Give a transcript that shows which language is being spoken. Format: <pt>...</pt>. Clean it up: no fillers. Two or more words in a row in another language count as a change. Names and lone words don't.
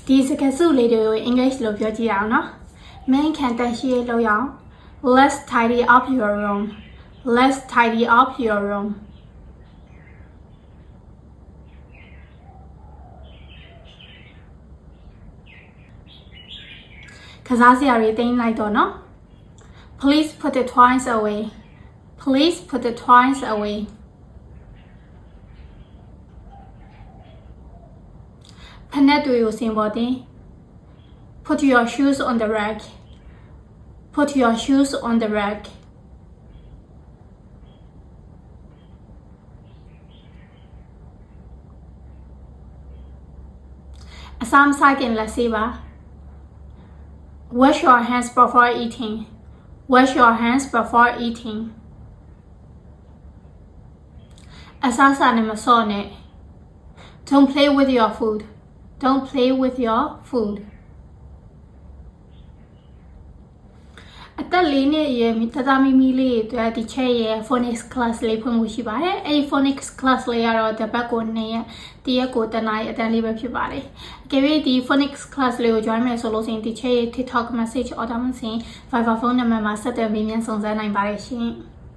<my>ဒီစကားစုလေးတွေကို English လို့ပြောကြည့်အောင်နော် Main ခံတရှိရလို့ရအောင်</my> <en>Let's tidy up your room. Let's tidy up your room.</en> <my>ကစားစရာတွေတင်လိုက်တော့နော်</my> <en>Please put the toys away. Please put the toys away.</en> <my>ဖနက်တွေကိုစင်ပေါ်တင်</my> <en>Put your shoes on the rack. Put your shoes on the rack.</en> <my>အစားမစားခင်လက်ဆေးပါ</my> <en>Wash your hands before eating. Wash your hands before eating.</en> <my>အစားစားနဲ့မစော့နဲ့</my> <en>Don't play with your food. Don't play with your food.</en> <my>အသက်၄နှစ်အရွယ်တသားမီမီလေးတွေအတွက်ဒီချက်ရဲ့</my> <en>phonics class</en> <my>လေးဖွင့်မှုရှိပါတယ်။အဲဒီ</my> <en>phonics class</en> <my>လေးကတော့တစ်ပတ်ကို2ရက်တရက်ကို1နာရီအတန်းလေးပဲဖြစ်ပါတယ်။အကယ်၍ဒီ</my> <en>phonics class</en> <my>လေးကို join မယ်ဆိုလို့ရှိရင်ဒီချက်ရဲ့ TikTok</my> <en>message order</en> <my>မှာ Viber ဖုန်းနံပါတ်မှာဆက်သွယ်မေးမြန်းစုံစမ်းနိုင်ပါတယ်ရှင်။</my>